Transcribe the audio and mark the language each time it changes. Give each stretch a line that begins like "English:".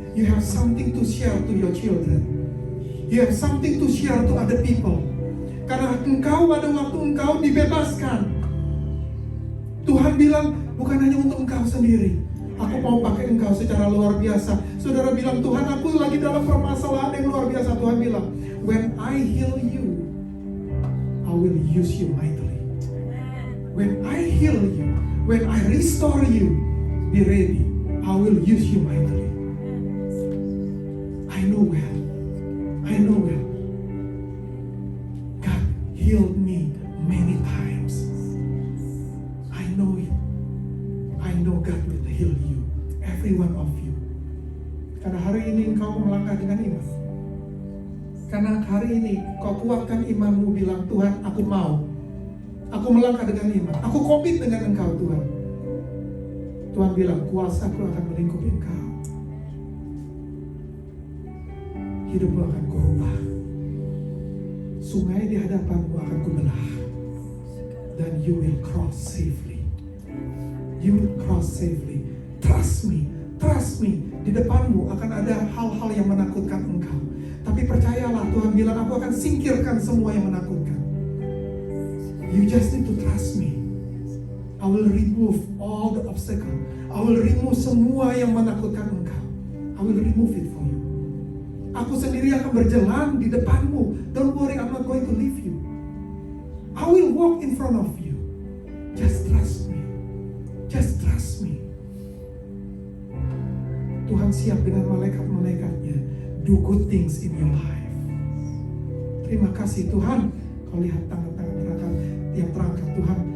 English: You have something to share to your children. You have something to share to other people.
Indonesian: Karena engkau pada waktu engkau dibebaskan, Tuhan bilang bukan hanya untuk engkau sendiri. Aku mau pakai engkau secara luar biasa. Saudara bilang, Tuhan aku lagi dalam permasalahan yang luar biasa. Tuhan bilang,
English: when I heal you, I will use you mightily. When I heal you, when I restore you, be ready. I will use you mightily. I know well. I know well. God healed me many times. I know it. I know God will heal you. Every one of you.
Indonesian: Karena hari ini engkau melangkah dengan iman. Karena hari ini kau kuatkan imanmu, bilang Tuhan aku mau. Aku melangkah dengan iman. Aku komit dengan engkau Tuhan. Tuhan bilang kuasa-Ku akan melingkupi engkau. Hidupmu akan kurubah. Sungai di hadapanmu akan kubelah. Dan
English: you will cross safely. You will cross safely. Trust me. Trust me.
Indonesian: Di depanmu akan ada hal-hal yang menakutkan engkau. Tapi percayalah, Tuhan bilang aku akan singkirkan semua yang menakutkan.
English: You just need to trust me. I will remove all the obstacle. I will remove
Indonesian: semua yang menakutkan engkau.
English: I will remove it for you.
Indonesian: Aku sendiri akan berjalan di depanmu.
English: Don't worry, I'm not going to leave you. I will walk in front of you. Just trust me. Just trust me.
Indonesian: Tuhan siap dengan malaikat-malaikatnya
English: do good things in your life.
Indonesian: Terima kasih Tuhan. Kau lihat tangan-tangan terangkat yang terangkat Tuhan.